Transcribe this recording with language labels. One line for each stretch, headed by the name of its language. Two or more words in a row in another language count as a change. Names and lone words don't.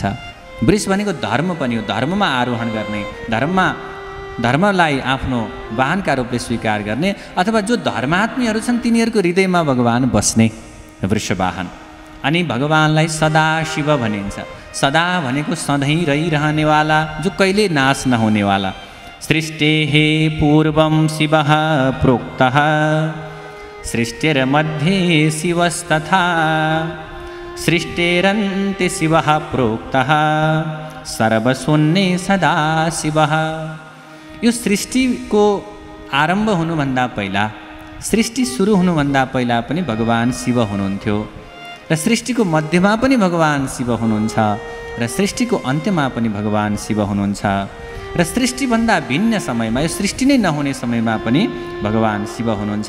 Nepali: वृष भनेको धर्म पनि हो, धर्ममा आरोहण गर्ने, धर्मलाई आफ्नो वाहनका रूपले स्वीकार गर्ने, अथवा जो धर्मात्मीहरू छन् तिनीहरूको हृदयमा भगवान बस्ने वृषवाहन। अनि भगवानलाई सदाशिव भनिन्छ। सदा भनेको सधैँ रहिरहनेवाला, जो कहिले नाश नहुनेवाला।
Sanskrit: सृष्टेः पूर्वं शिवः प्रोक्तः सृष्टिर्मध्ये शिवस्तथा सृष्टेरन्ते शिवः प्रोक्तः सर्वशून्ये सदा शिवः।
Nepali: यो सृष्टिको आरम्भ हुनुभन्दा पहिला, सृष्टि सुरु हुनुभन्दा पहिला पनि भगवान शिव हुनुहुन्थ्यो, र सृष्टिको मध्यमा पनि भगवान शिव हुनुहुन्छ, र सृष्टिको अन्त्यमा पनि भगवान शिव हुनुहुन्छ, र सृष्टिभन्दा भिन्न समयमा, यो सृष्टि नै नहुने समयमा पनि भगवान शिव हुनुहुन्छ।